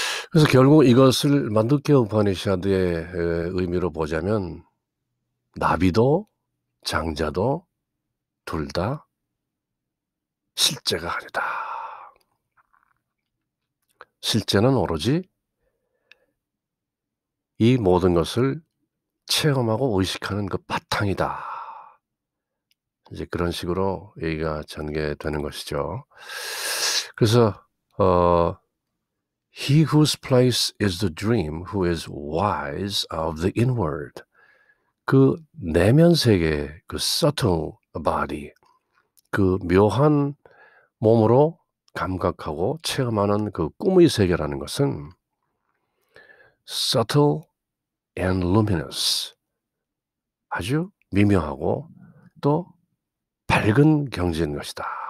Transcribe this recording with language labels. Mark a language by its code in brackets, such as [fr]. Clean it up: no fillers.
[ko] 그래서 결국 이것을 만두케 우파니샤드의 의미로 보자면 나비도 장자도 둘 다 실제가 아니다. 실제는 오로지 이 모든 것을 체험하고 의식하는 그 바탕이다. 이제 그런 식으로 얘기가 전개되는 것이죠. 그래서 [en] He whose place is the dream, who is wise of the inward. [ko] 그 내면 세계, 그 [en] subtle body, [ko] 그 묘한 몸으로 감각하고 체험하는 그 꿈의 세계라는 것은 [en] subtle and luminous, [ko] 아주 미묘하고 또 밝은 경지인 것이다.